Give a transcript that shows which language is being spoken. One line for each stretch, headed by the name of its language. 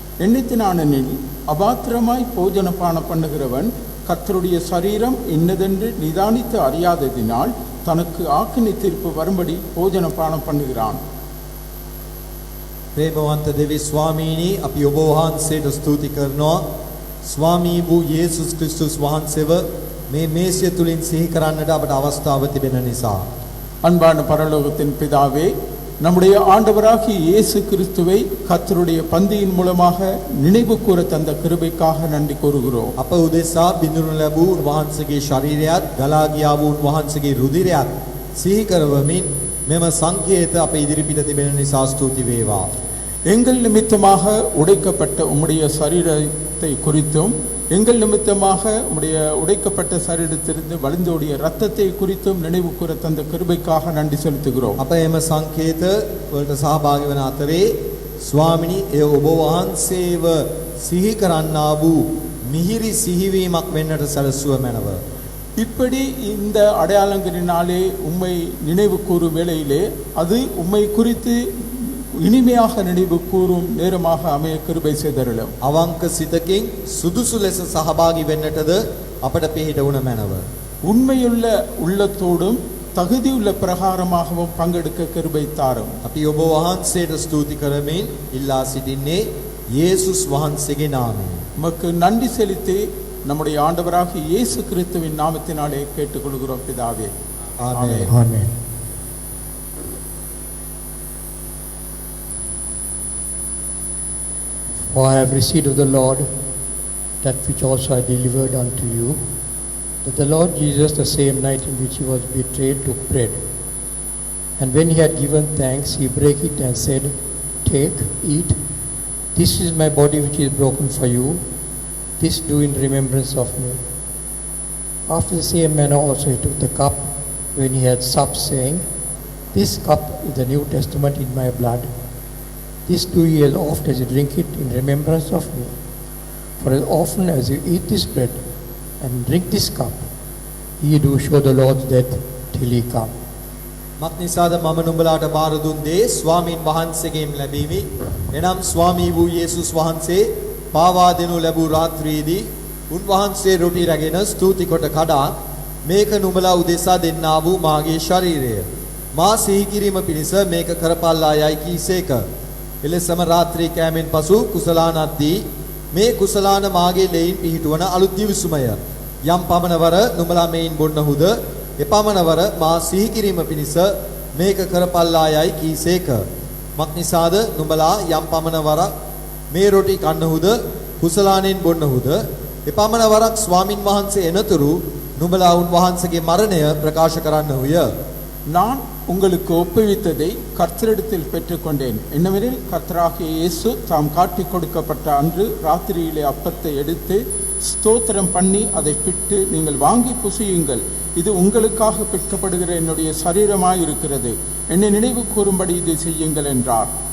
Tamil: எண்ணித்தினானெனில் அபாத்திரமாய் போஜன பானம் பண்ணுகிறவன் கர்த்தருடைய சரீரம் இன்னதென்று நிதானித்து அறியாததினால் தனக்கு ஆக்கினை தீர்ப்பு வரும்படி போஜன பானம் பண்ணுகிறான்.
Sinhala: ප්‍රේමවන්ත දෙවි ස්වාමීනි අපි ඔබ වහන්සේට ස්තුති කරනවා. ස්වාමී වූ යේසුස් ක්‍රිස්තුස් වහන්සේව මේ මේසිය තුලින් සිහි කරන්නට අපට අවස්ථාව තිබෙන නිසා.
Tamil: அன்பான பரலோகத்தின் பிதாவே, நம்முடைய ஆண்டவராகிய இயேசு கிறிஸ்துவை கர்த்தருடைய பந்தியின் மூலமாக நினைவு கூற தந்த கிருபைக்காக நன்றி கூறுகிறோம்.
Sinhala: අප උදෙසා බිඳුනු ලැබූ උන්වහන්සේගේ ශරීරයත් ගලා ගියා වූ උන්වහන්සේගේ රුධිරයත් සිහි කරවමින් මෙම සංකේත අප ඉදිරිපිට තිබෙන නිසා ස්තුති වේවා.
Tamil: எங்கள் நிமித்தமாக உடைக்கப்பட்ட உம்முடைய சரீரத்தை குறித்தும் எங்கள் நிமித்தமாக உம்முடைய உடைக்கப்பட்ட சரீரத்திலிருந்து வழிந்தோடிய இரத்தத்தை குறித்தும் நினைவு கூற தந்த கிருபைக்காக நன்றி செலுத்துகிறோம்.
Sinhala: අප එම සංකේත වලට සහභාගී වන අතරේ ස්වාමිනී එය ඔබ වහන්සේව සිහි කරන්නා වූ මිහිරි සිහිවීමක් වෙන්නට සැලසුව මැනව.
Tamil: இப்படி இந்த அடையாளங்களினாலே உம்மை நினைவு கூறும் வேளையிலே அது உம்மை குறித்து இனிமையாக நினைவு கூறும் நேரமாக அமைய கிருபை செய்தருளும்.
Sinhala: අවංක සිතකින් සුදුසු ලෙස සහභාගී වෙන්නටද අපට පිහිට වුණ මැනව.
Tamil: உண்மையுள்ள உள்ளத்தோடும் தகுதியுள்ள பிரகாரமாகவும் பங்கெடுக்க கிருபை தாரும்.
Sinhala: අපි ඔබ වහන්සේට ස්තුති කරමින් ඉල්ලා සිටින්නේ යේසුස් වහන්සේගේ නාමයෙන්.
Tamil: உமக்கு நன்றி செலுத்தி நம்முடைய ஆண்டவராகிய இயேசு கிறிஸ்துவின் நாமத்தினாலே கேட்டுக்கொள்கிறோம் பிதாவே.
Sinhala: ආමේන්.
English: Amen. For I have received of the Lord that which also I delivered unto you, that the Lord Jesus, the same night in which he was betrayed, took bread. And when he had given thanks, he brake it and said, Take, eat, this is my body which is broken for you. This do in remembrance of me. After the same manner also he took the cup when he had supped, saying, This cup is the New Testament in my blood. This do ye as oft as you drink it in remembrance of me. For as often as you eat this bread and drink this cup, ye do show the Lord's death till he come.
Sinhala: මක්නිසාද මම නුඹලාට බාර දුන් දේ ස්වාමීන් වහන්සේගෙන් ලැබීමි. එනම් ස්වාමී වූ යේසුස් වහන්සේ පාවා දෙනු ලැබූ රාත්‍රියේදී උන්වහන්සේ රොටි රැගෙන ස්තුති කොට කඩා මේක නුඹලා උදෙසා දෙන්නා වූ මාගේ ශරීරය. මා සිහි කිරීම පිණිස මේක කරපල්ලා යයි කීසේක. එලෙසම රාත්‍රී කෑමෙන් පසු කුසලානද්දී මේ කුසලාන මාගේ ලෙයින් පිහිටුවන අලුත් දිවිසුමය. යම් පමණවර නුඹලා මේන් බොන්නහුද එපමණවර මා සිහි කිරීම පිණිස මේක කරපල්ලා යයි කීසේක. මක්නිසාද නුඹලා යම් පමණවර මේ රොටි කන්නහුද කුසලානෙන් බොන්නහුද එපමණවරක් ස්වාමින් වහන්සේ එනතුරු නුඹලා උන්වහන්සේගේ මරණය ප්‍රකාශ කරන්නහුය.
Tamil: நான் உங்களுக்கு ஒப்புவித்ததை கர்த்தரிடத்தில் பெற்றுக்கொண்டேன். என்னவெனில் கர்த்தராகிய இயேசு தாம் காட்டி கொடுக்கப்பட்ட அன்று ராத்திரியிலே அப்பத்தை எடுத்து ஸ்தோத்திரம் பண்ணி அதை பிட்டு, நீங்கள் வாங்கி புசியுங்கள், இது உங்களுக்காக பிற்கப்படுகிற என்னுடைய சரீரமாய் இருக்கிறது, என்னை நினைவு கூறும்படி இதை செய்யுங்கள் என்றார்.